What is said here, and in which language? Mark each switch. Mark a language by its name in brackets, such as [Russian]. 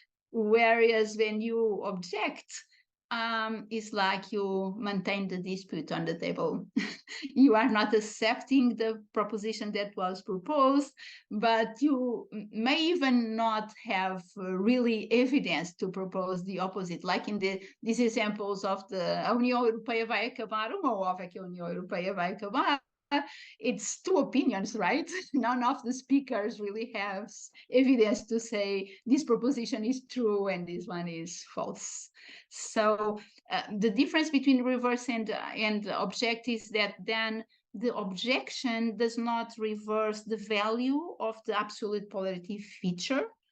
[English] Whereas when you object, it's like you maintain the dispute on the table. You are not accepting the proposition that was proposed, but you may even not have really evidence to propose the opposite. Like in these examples of [Portuguese] a União Europeia vai acabar, uma ova que a União Europeia vai acabar. [English] It's two opinions, right? None of the speakers really have evidence to say this proposition is true and this one is false. So the difference between reverse and object is that then the objection does not reverse the value of the absolute polarity feature.